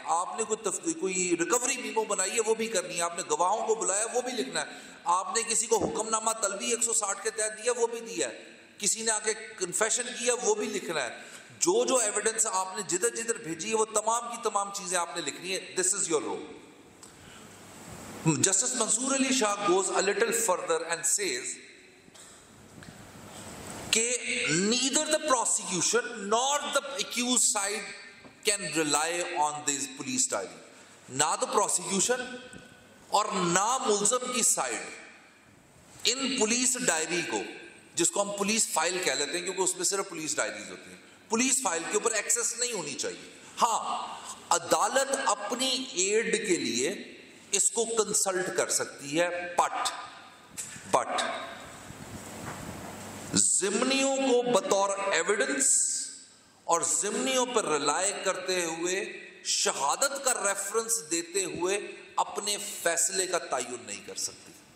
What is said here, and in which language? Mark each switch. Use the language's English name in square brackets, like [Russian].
[Urdu] آپ نے کوئی ریکوری میمو بنائی ہے وہ بھی کرنی ہے. آپ نے گواہوں کو بلایا وہ بھی لکھنا ہے. آپ نے کسی کو حکم نامہ طلبی 160 کے تحت دیا وہ بھی دیا ہے. کسی نے آ کے کنفیشن کیا وہ بھی لکھنا ہے. جو ایویڈنس آپ نے جدھر بھیجی ہے وہ تمام کی تمام چیزیں آپ نے لکھنی ہے. [English] This is your rule. Justice Mansoor Ali Shah goes a little further and says کہ neither the prosecution nor the accused side can rely on this police diary. [Urdu] نہ تو prosecution اور نہ ملزم کی سائڈ ان پولیس ڈائری کو، جس کو ہم پولیس فائل کہہ لیتے ہیں کیونکہ اس میں صرف پولیس ڈائریز ہوتی ہیں، پولیس فائل کے اوپر ایکسس نہیں ہونی چاہیے. ہاں عدالت اپنی ایڈ کے لیے اس کو کنسلٹ کر سکتی ہے، بٹ ضمنیوں کو بطور ایویڈنس اور ضمنیوں پر ریلائے کرتے ہوئے، شہادت کا ریفرنس دیتے ہوئے اپنے فیصلے کا تعین نہیں کر سکتی.